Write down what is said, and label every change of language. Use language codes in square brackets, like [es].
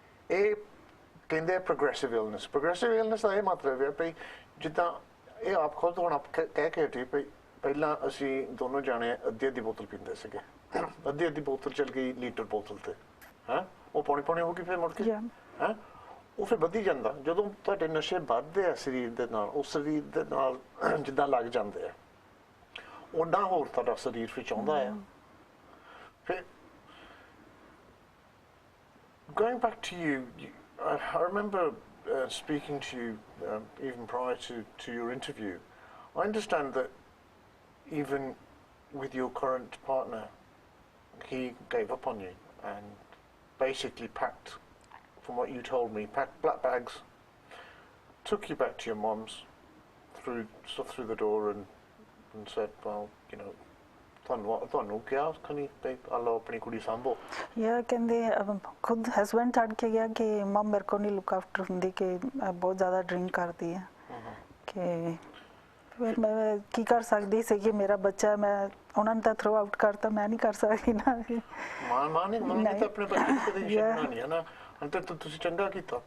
[pa] ਇਹ ਕਹਿੰਦੇ progressive illness. Progressive illness ਦਾ ਇਹ ਮਤਲਬ ਹੈ ਭਈ ਜਿੱਦਾਂ ਇਹ ਆਪ ਖੁਦ ਹੁਣ ਆਪ ਕਹਿ ਕੇ ਹਟੀ ਭਈ ਪਹਿਲਾਂ ਅਸੀਂ ਦੋਨੋਂ ਜਾਣੇ ਅੱਧੀ ਬੋਤਲ ਪੀਂਦੇ ਸੀਗੇ, ਅੱਧੀ ਬੋਤਲ ਚਲ ਗਈ ਲੀਟਰ ਬੋਤਲ ਤੇ, ਹੈ ਉਹ ਪੌਣੀ ਹੋ ਗਈ ਫਿਰ ਮੁੜ ਕੇ, ਹੈ ਉਹ ਫਿਰ ਵਧੀ ਜਾਂਦਾ। ਜਦੋਂ ਤੁਹਾਡੇ ਨਸ਼ੇ ਵੱਧਦੇ ਆ ਸਰੀਰ ਦੇ ਨਾਲ, ਉਹ ਸਰੀਰ ਦੇ ਨਾਲ ਜਿੱਦਾਂ ਲੱਗ ਜਾਂਦੇ ਆ ਓਨਾ ਹੋਰ ਤੁਹਾਡਾ ਸਰੀਰ ਵਿੱਚ ਆਉਂਦਾ ਆ। [en] ਫਿਰ going back to you, I remember speaking to you even prior to your interview. I understand that even with your current partner, he gave up on you and basically packed, from what you told me, packed black bags, took you back to your mum's, through the door and said, well, you know, [pa] ਤੁਹਾਨੂੰ ਕਿਹਾ ਖਣੀ ਤੇ ਆਲੋ ਆਪਣੀ ਕੁੜੀ ਸੰਭੋ। ਯਾ ਕਹਿੰਦੇ ਖੁਦ husband ਛੱਡ ਕੇ ਗਿਆ ਕਿ ਮਮ ਮੇਰੇ ਕੋ ਨਹੀਂ ਲੁੱਕ ਆਫਟਰ ਹੁੰਦੀ ਕਿ ਬਹੁਤ ਜ਼ਿਆਦਾ ਡਰਿੰਕ ਕਰਦੀ ਹੈ ਕਿ ਫਿਰ ਮੈਂ ਕੀ ਕਰ ਸਕਦੀ ਸੀ ਕਿ ਮੇਰਾ ਬੱਚਾ, ਮੈਂ ਉਹਨਾਂ ਨੇ ਤਾਂ ਥਰੋ ਆਊਟ ਕਰਤਾ, ਮੈਂ ਨਹੀਂ ਕਰ ਸਕਦੀ ਨਾ। ਮਾਂ ਨੇ ਤਾਂ ਆਪਣੇ ਬੱਚੇ ਨੂੰ ਕਦੇ ਛੱਡਣਾ ਨਹੀਂ ਹੈ ਨਾ, ਤੇ ਤੁਸੀਂ ਚੰਗਾ ਕੀਤਾ।